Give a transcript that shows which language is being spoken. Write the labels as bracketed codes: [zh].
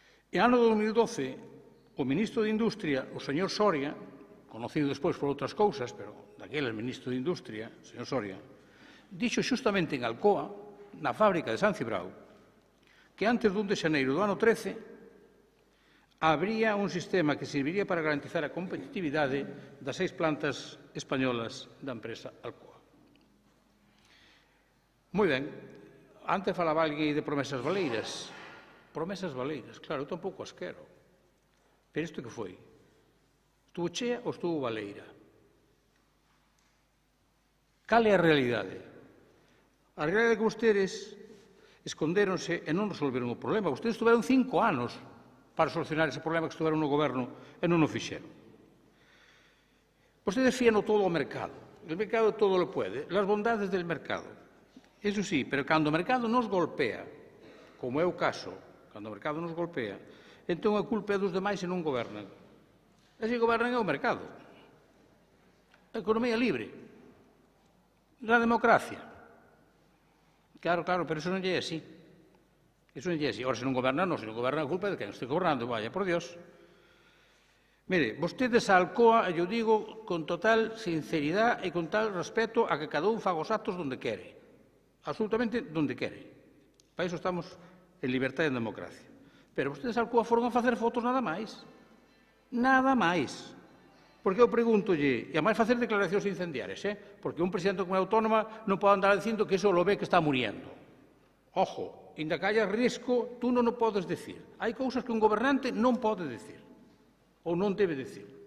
[gl] E ano 2012, o ministro de Industria, o señor Soria, conocido despois por outras cousas, pero daquele ministro de Industria, o señor Soria, dixo xustamente en Alcoa, na fábrica de San Cibrao, que antes do 1 de xaneiro do ano 13 habría un sistema que serviría para garantizar a competitividade das 6 plantas españolas da empresa Alcoa. Moi ben, antes falaba alguén de promesas baleiras. Promesas baleiras, claro, eu tampouco as quero. Pero isto que foi? Estuvo chea ou estuvo baleira? Cal é a realidade? A realidade é que vostedes escondéronse e non resolveron o problema. Vostedes estuveron 5 anos para solucionar ese problema que estuveron no goberno e non o fixeron. Vostedes fían todo ao mercado. [es] El mercado todo lo puede. Las bondades del mercado. [gl] Eso sí, pero cando o mercado nos golpea, como é o caso, cando o mercado nos golpea, entón a culpa é dos demais e non gobernan. E se gobernan é o mercado. A economía libre. [es] La democracia. [gl] Claro, pero eso non é así. Eso non é así. Ora, se non goberna, non. Se non goberna, a culpa é de quen este gobernando. [es] Vaya, por Dios. [gl] Mire, vostedes a Alcoa, eu digo con total sinceridade e con tal respeto a que cada un faga os actos donde quere. Absolutamente donde quere. Para iso estamos en libertad e en democracia. Pero vostedes a Alcoa foron a facer fotos nada máis. Nada máis. Porque eu pregúntolle, e a máis facer declaracións incendiarias, porque un presidente de comunidade autónoma non pode andar dicindo que iso lo ve que está muriendo. Ojo, inda que haya risco, tú non o podes decir. Hai cousas que un gobernante non pode decir, ou non debe decir.